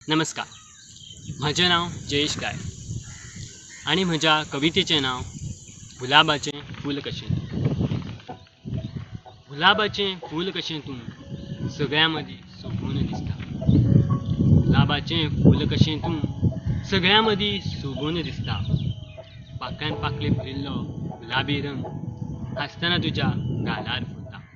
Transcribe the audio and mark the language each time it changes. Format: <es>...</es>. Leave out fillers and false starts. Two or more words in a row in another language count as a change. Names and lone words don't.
<mr>नमस्कार. माझे नाव जयेश गाय आणि माझ्या कवितेचे नाव गुलाबाचे फूल कशे.</mr> <kok>गुलाबाचे फूल कशे तू सगळ्यामध्ये शोभून दिसता. गुलाबाचे फूल कशे तू सगळ्यामध्ये शोभून दिसता. पाकळ्यान पाकळे भरिल्लो गुलाबी रंग हसताना तुझ्या गालार फुलता.</kok>